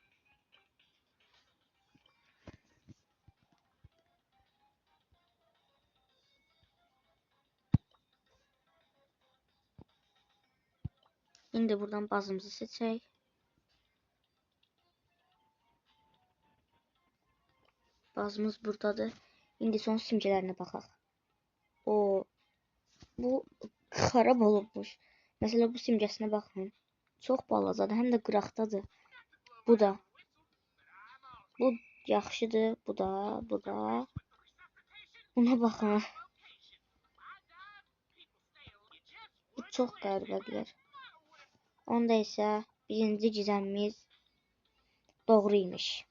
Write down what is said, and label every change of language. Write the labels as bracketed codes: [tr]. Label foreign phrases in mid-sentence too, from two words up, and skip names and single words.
[az] İndi buradan bazımızı seçək. Bazımız buradadır. İndi son simgələrinə baxaq. Bu xarab olubmuş. [tr] Mesela bu simgesine bakın. [az] Çok balacadır, həm də qıraqdadır. Bu da. Bu yaxşıdır, bu da. Buna baxın. Bu çox qəribədir. Onda isə birinci gizemimiz doğru imiş.